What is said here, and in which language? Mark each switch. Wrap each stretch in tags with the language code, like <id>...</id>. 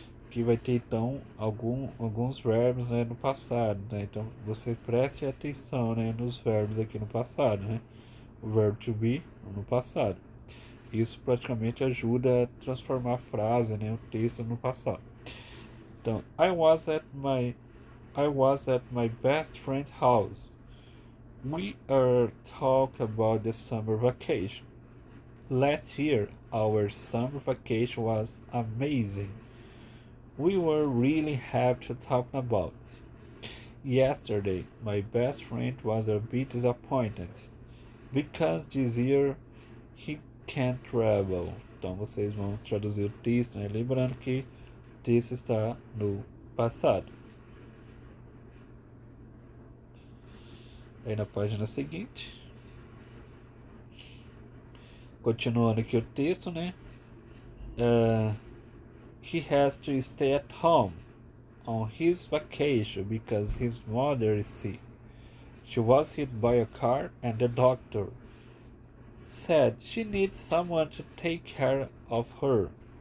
<pt>Que vai ter então alguns verbos, né, no passado, né? Então você preste atenção, né, nos verbos aqui no passado, né? O verbo to be no passado. Isso praticamente ajuda a transformar a frase, né, o texto no passado.</pt> <en>Então, I was at my best friend's house. We are talking about the summer vacation. Last year, our summer vacation was amazing. We were really happy to talk about. Yesterday, my best friend was a bit disappointed because this year he can't travel.</en> <pt>Então vocês vão traduzir o texto, né? Lembrando que o texto está no passado. Aí na página seguinte, continuando aqui o texto, né?</pt> <en>He has to stay at home on his vacation because his mother is sick. She was hit by a car and the doctor said she needs someone to take care of her.</en>